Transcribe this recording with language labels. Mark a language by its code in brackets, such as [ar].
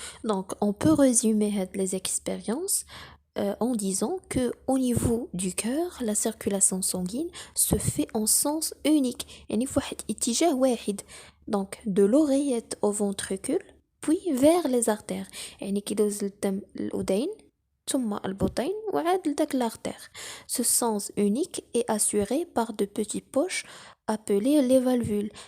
[fr] Donc, on peut résumer les expériences en disant que au niveau du cœur, la circulation sanguine se fait en sens unique. [ar] يعني في واحد اتجاه واحد. [fr] Donc, de l'oreillette au ventricule, puis vers les artères. [ar] يعني كيدوز الدم الأذين ثم البطين وعاد لداك l'artère. [fr] Ce sens unique est assuré par de petites poches appelées les valvules.